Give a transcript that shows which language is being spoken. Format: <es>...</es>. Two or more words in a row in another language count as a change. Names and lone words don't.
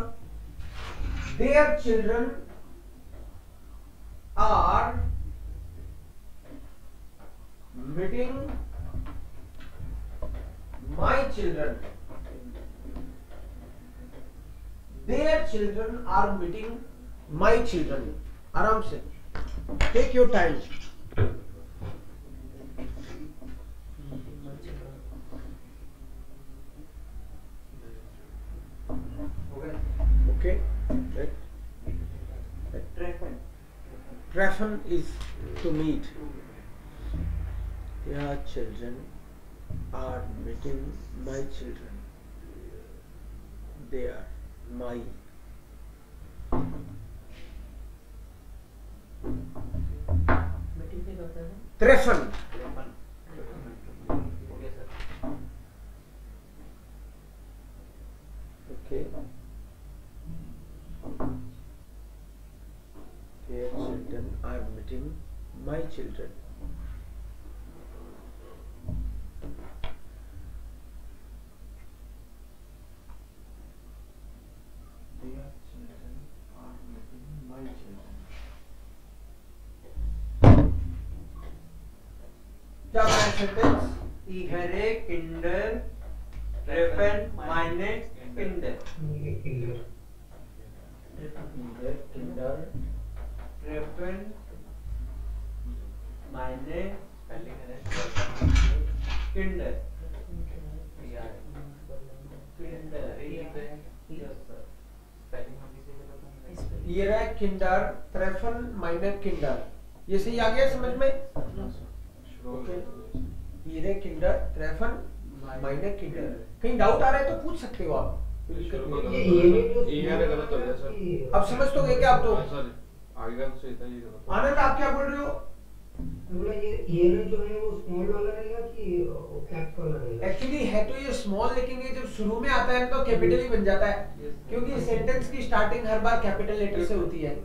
<en>Their children are meeting my children. Their children are meeting my children.</en> <hi>आराम से,</hi> <en>Take your time. Okay. Treffen is to meet. Their children are meeting my children. They are my.</en> <hi>मीटिंग क्या करता है? Treffen.</hi> <en>Okay, sir. Okay. Their children are meeting my children. Their children are meeting my children.</en> <hi>क्या बना सेंटेंस?</hi> <de>Ihre Kinder treffen meine Kinder. Kinder.</de> <en>Their kinder</en> <de>treffen meine</de> <hi>Spelling है किंडर। यार किंडर</hi> <en>Yes, sir.</en> <hi>Spelling हम किसी को तो नहीं</hi> <de>ihre Kinder treffen meine Kinder.</de> <hi>ये सही आ गया समझ में? ओके,</hi> <de>ihre Kinder treffen meine Kinder.</de> <hi>कहीं डाउट आ रहा है तो पूछ सकते हो आप, कोई दिक्कत नहीं है। ये गलत हो गया सर। अब समझ तो गए क्या आप तो? सर आगे का तो सही था, ये गलत। आनंद आप क्या बोल रहे हो? बोला ये जो है वो स्मॉल वाला रहेगा कि कैप वाला रहेगा? एक्चुअली है तो ये स्मॉल, लेकिन ये जब शुरू में आता है तो कैपिटल ही बन जाता है, क्योंकि सेंटेंस की स्टार्टिंग हर बार</hi> <en>capital letter</en> <hi>से होती है।</hi>